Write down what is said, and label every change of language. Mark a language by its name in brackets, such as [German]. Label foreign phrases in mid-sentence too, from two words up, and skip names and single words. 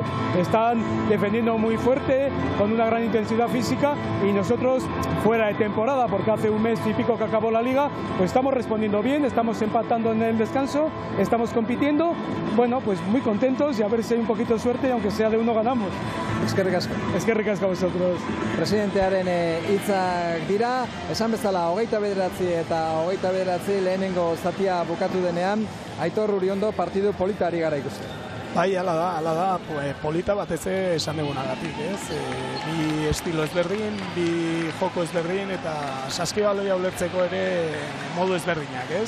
[Spanish] Están defendiendo muy fuerte, con una gran intensidad física, y nosotros fuera de temporada, porque hace un mes y pico que acabó la liga, pues estamos respondiendo bien, estamos empatando en el descanso, estamos compitiendo, bueno, pues muy contentos y a ver si hay un poquito de suerte, aunque sea de uno ganamos. [Basque] Eskerrik asko. Eskerrik asko [Spanish] a vosotros. [Basque] Presidentearen hitzak dira, esan bezala 29 eta 29 lehenengo zatia bukatu denean, Aitor Uriondo partidu politari gara ikusten. Bai, hala da, polita batez esan dugunagatik, ez? Bi estilo ezberdin, bi joko ezberdin, eta saskibaloia ulertzeko ere modu ezberdinak, ez?